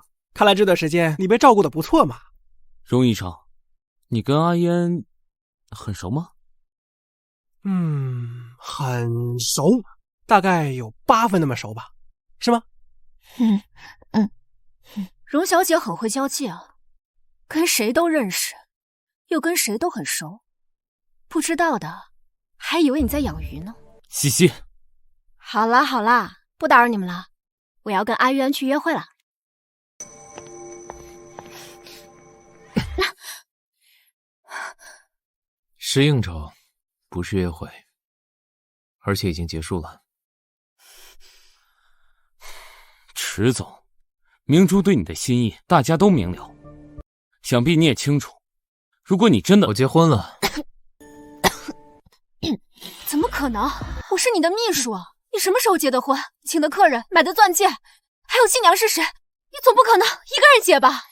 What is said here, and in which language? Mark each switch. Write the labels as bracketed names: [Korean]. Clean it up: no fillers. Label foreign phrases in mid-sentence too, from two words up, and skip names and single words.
[Chinese] 看來這段時間你被照顧得不錯嘛。榮醫生，你跟阿嫣很熟嗎？很熟，大概有8分那麼熟吧，是嗎？榮小姐很會交際啊，跟誰都認識，又跟誰都很熟。不知道的還以為你在養魚呢。西西，好啦好啦，不打擾你們了，我要跟阿淵去約會了。是應酬，不是約會，而且已經結束了。池總，明珠對你的心意大家都明了，想必你也清楚。如果你真的…… 我結婚了。怎麼可能？我是你的秘書，你什麼時候結的婚？請的客人，買的鑽戒，還有新娘是誰？你總不可能一個人結吧？